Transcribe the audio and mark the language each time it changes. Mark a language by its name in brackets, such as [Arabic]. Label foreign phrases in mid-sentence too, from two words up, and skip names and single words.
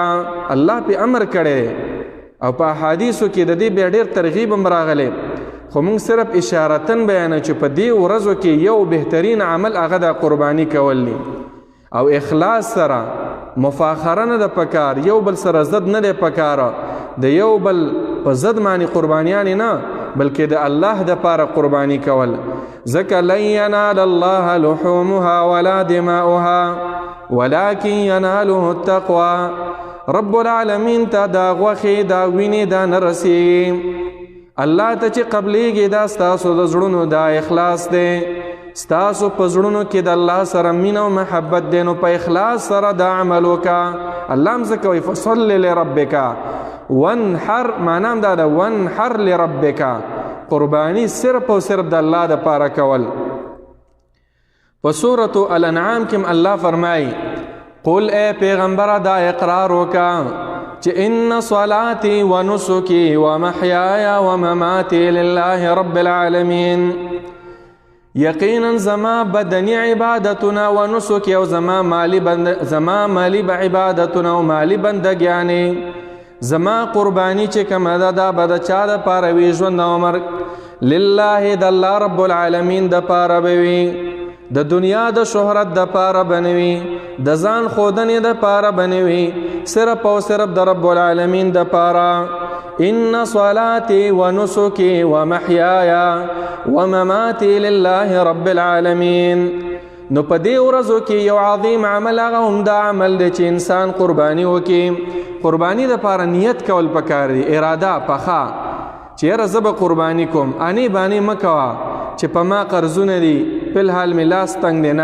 [Pashto] الله په امر کړي او په احادیثو کې د دې بیا ډېر ترغیب هم راغلی، خو موږ صرف اشارتن بیانوو چې په دې ورځو کې یو بهترین عمل هغه د قرباني کول دي او اخلاص سره. مفاخره نه ده پکار، یو بل سره ضد نه دی پکاره، د یو بل په ضد باندې قربانیان نه بلکې د الله د پاره قرباني کول. [Arabic] ځکه لن ینال الله لحومها ولا دماؤها ولكن يناله التقوى. [Pashto] رب العالمین ته دا غوښې دا وینې دا نه رسېږي. الله ته چې قبلیږي دا ستاسو د زړونو دا اخلاص دی، ستاسو په زړونو کې د الله سره مینه او محبت دی. نو په اخلاص سره دا عمل وکړه. الله هم ځکه وایي [Arabic] فصل لربک وانحر، [Pashto] معنا هم دا ده [Arabic] وانحر لربک، [Pashto] قربانی صرف او صرف د الله د پاره کول. په سورة الانعام کې الله فرمایي قل اے پیغمبره دا اقرار وکا چې [Arabic] ان صلاتي ونسكي ومحياي ومماتي لله رب العالمين، [Pashto] یقینا زما بدنی عبادتنا ونسكي او زما مالی عبادتنا او مالی بندگیانی، زما قربانی چې کومه ده دا به د چا د پاره وي ژوند او مرګ، لله د الله رب العالمین د پاره به وي، د دنیا د شهرت د پاره بنوي، د ځان خودنې د پاره بنوي، صرف او صرف د رب العالمین د پاره. [Arabic] ان صلاتي ونسكي ومحياي ومماتي لله رب العالمین. [Pashto] نو په دې ورځو کې یو عظیم عمل هغه هم دا عمل دی چې انسان قرباني وکړي. قرباني د پاره نیت کول پکار دی، اراده پخا چې یاره زه به قرباني کوم، انې بانې مه کوه چې په ما قرضونه دي، په الحال مې لاس تنګ دی.